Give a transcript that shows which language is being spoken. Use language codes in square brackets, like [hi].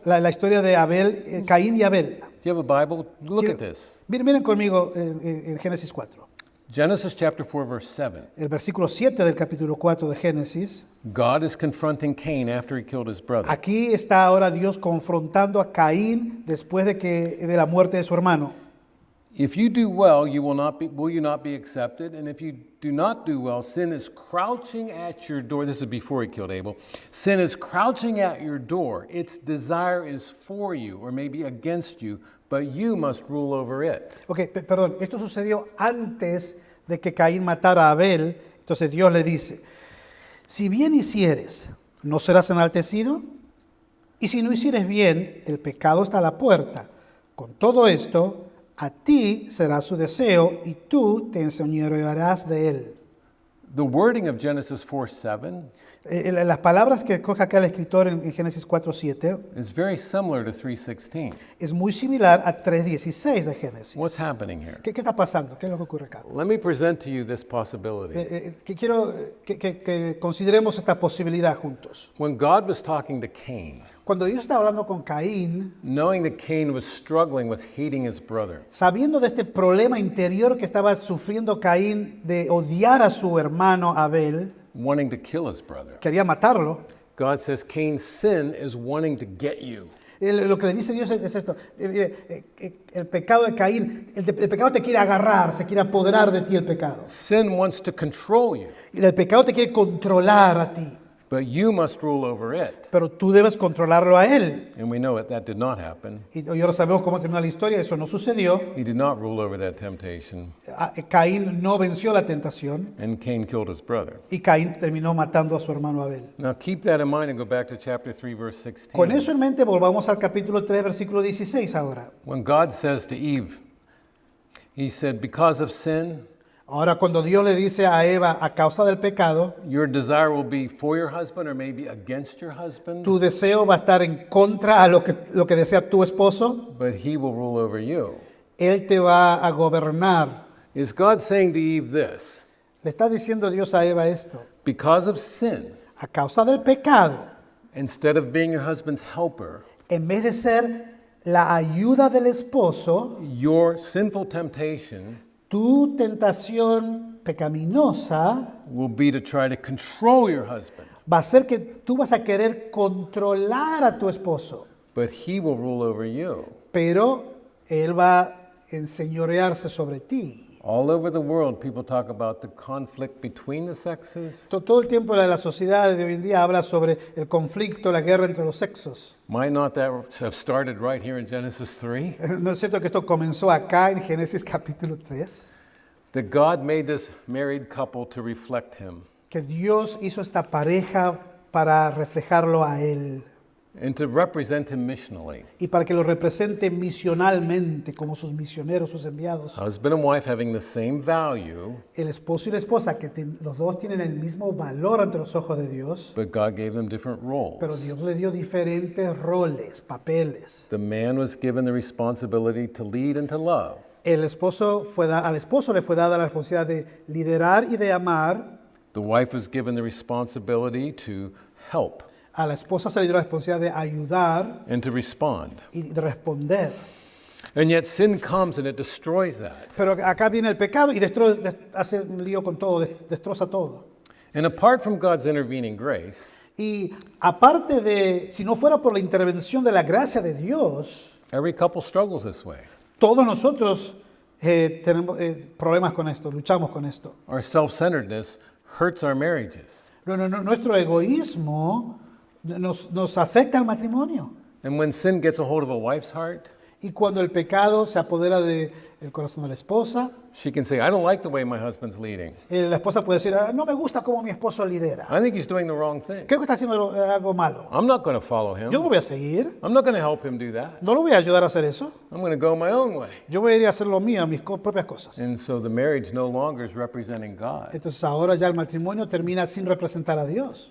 [es] La historia de Abel, Caín y Abel. [en] Do you have a Bible? Look at this. [es] Miren conmigo en Génesis 4. [en] Genesis chapter 4, verse 7. [es] El versículo 7 del capítulo 4 de Génesis. [en] God is confronting Cain after he killed his brother. [es] Aquí está ahora Dios confrontando a Caín después de la muerte de su hermano. [en] If you do well, will you not be accepted? And if you do not do well, sin is crouching at your door. This is before he killed Abel. Sin is crouching at your door. Its desire is for you, or maybe against you, but you must rule over it. [es] Perdón, esto sucedió antes de que Caín matara a Abel. Entonces Dios le dice, si bien hicieres, ¿no serás enaltecido? Y si no hicieres bien, el pecado está a la puerta. Con todo esto, a ti será su deseo y tú te enseñorearás de él. [en] The wording of Genesis 4:7 [es] Las palabras que escoge acá el escritor en Génesis 4:7 [en] is very similar to 3:16. [es] es muy similar a 3:16 de Génesis. [en] What's happening here? [es] ¿Qué está pasando? ¿Qué es lo que ocurre acá? [en] Let me present to you this possibility. [es] Quiero que consideremos esta posibilidad juntos. [en] When God was talking to Cain, [es] Cuando Dios está hablando con Caín, [en] knowing that Cain was struggling with hating his brother, [es] sabiendo de este problema interior que estaba sufriendo Caín de odiar a su hermano Abel, [en] wanting to kill his brother, [es] quería matarlo, [en] God says Cain's sin is wanting to get you. [es] lo que le dice Dios es esto, el pecado de Caín, el pecado te quiere agarrar, se quiere apoderar de ti el pecado. [en] Sin wants to control you, [es] Y el pecado te quiere controlar a ti, [en] but you must rule over it. [es] pero tú debes controlarlo a él. [en] And we know that did not happen. [es] Y ahora sabemos cómo terminó la historia, eso no sucedió. [en] He did not rule over that temptation, [es] Caín no venció la tentación [en] and Cain killed his brother. [es] y Caín terminó matando a su hermano Abel. [en] Now keep that in mind and go back to chapter 3, verse [es] Con [en] 16. [es] eso en mente, volvamos al capítulo 3, versículo 16 ahora. [en] When God says to Eve, he said, because of sin, [es] Ahora cuando Dios le dice a Eva, a causa del pecado, [en] your desire will be for your husband or maybe against your husband, [es] tu deseo va a estar en contra a lo que desea tu esposo, [en] but he will rule over you. [es] él te va a gobernar. [en] Is God saying to Eve this? [es] Le está diciendo Dios a Eva esto, [en] Because of sin, [es] a causa del pecado, [en] instead of being your husband's helper, [es] en vez de ser la ayuda del esposo, [en] your sinful temptation [es] tu tentación pecaminosa [en] will be to try to control your husband, [es] va a ser que tú vas a querer controlar a tu esposo, [en] but he will rule over you. [es] pero él va a enseñorearse sobre ti. [en] All over the world, people talk about the conflict between the sexes. [es] Todo el tiempo la sociedad de hoy en día habla sobre el conflicto, la guerra entre los sexos. [en] Might not that have started right here in Genesis 3? [es] ¿No es cierto que esto comenzó acá en Génesis capítulo 3? [en] That God made this married couple to reflect him. [es] Que Dios hizo esta pareja para reflejarlo a Él [en] and to represent him missionally. [es] y para que lo represente misionalmente como sus misioneros, sus enviados. [en] Husband and wife having the same value, [es] El esposo y la esposa, que los dos tienen el mismo valor ante los ojos de Dios, [en] but God gave them different [es] pero [en] roles. [es] Dios le dio diferentes roles, papeles. [en] The man was given the responsibility to lead and to love. [es] Al esposo le fue dada la responsabilidad de liderar y de amar. [en] The wife was given the responsibility to help [es] A la esposa se le dio la responsabilidad de ayudar [en] and to respond. [es] y de responder. [en] And yet sin comes and it destroys that. [es] Pero acá viene el pecado y hace un lío con todo, destroza todo. [en] And apart from God's intervening grace, [es] Y aparte de, si no fuera por la intervención de la gracia de Dios, [en] every couple struggles this way. [es] todos nosotros tenemos problemas con esto, luchamos con esto. [en] Our self-centeredness hurts our marriages. [es] Nuestro egoísmo nos afecta al matrimonio. [en] And when sin gets a hold of a wife's heart, [es] Y cuando el pecado se apodera del corazón de la esposa, [en] she can say, I don't like the way my husband's leading. [es] la esposa puede decir, no me gusta cómo mi esposo lidera. [en] I think he's doing the wrong thing. [es] Creo que está haciendo algo malo. [en] I'm not going to follow [es] Yo [en] him. [es] no voy a seguir, [en] I'm not going to help him do that. [es] no lo voy a ayudar a hacer eso. [en] I'm going to go my own way. [es] Yo voy a ir a hacer lo mío, mis propias cosas. [en] And so the marriage no longer is representing God. [es] Entonces ahora ya el matrimonio termina sin representar a Dios.